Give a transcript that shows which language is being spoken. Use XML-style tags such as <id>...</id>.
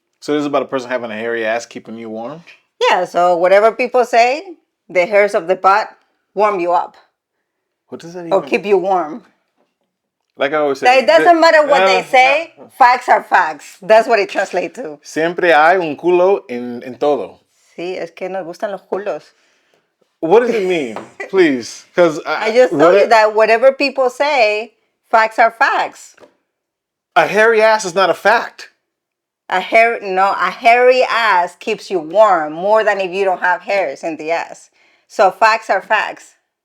<en>So this is about a person having a hairy ass keeping you warm? Yeah, so whatever people say, the hairs of the butt warm you up. What does that even Or keep you warm. Like I always say. It doesn't matter what they say, facts are facts. That's what it translates to.</en> <es>Siempre hay un culo en todo. Sí, es que nos gustan los culos.</es> <en>What does it mean? Please. Because I just told you that whatever people say, facts are facts. A hairy ass is not a fact. A hairy ass keeps you warm more than if you don't have hairs in the ass. So facts are facts.</en>